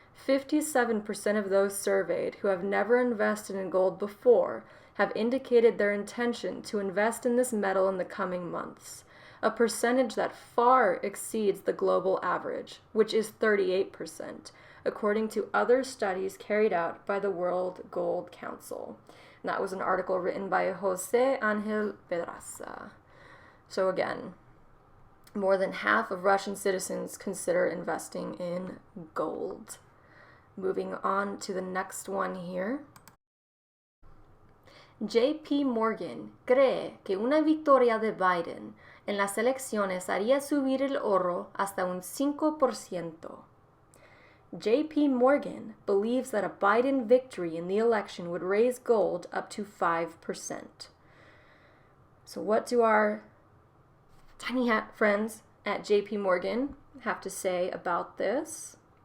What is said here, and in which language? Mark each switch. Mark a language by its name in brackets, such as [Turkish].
[English] 57% of those surveyed who have never invested in gold before have indicated their intention to invest in this metal in the coming months, a percentage that far exceeds the global average, which is 38%, according to other studies carried out by the World Gold Council. And that was an article written by Jose Angel Pedraza. So again, more than half of Russian citizens consider investing in gold. Moving on to the next one here. [Spanish] JP Morgan cree que una victoria de Biden en las elecciones haría subir el oro hasta un 5%. [English] JP Morgan believes that a Biden victory in the election would raise gold up to 5%. So what do our tiny hat friends at JP Morgan have to say about this?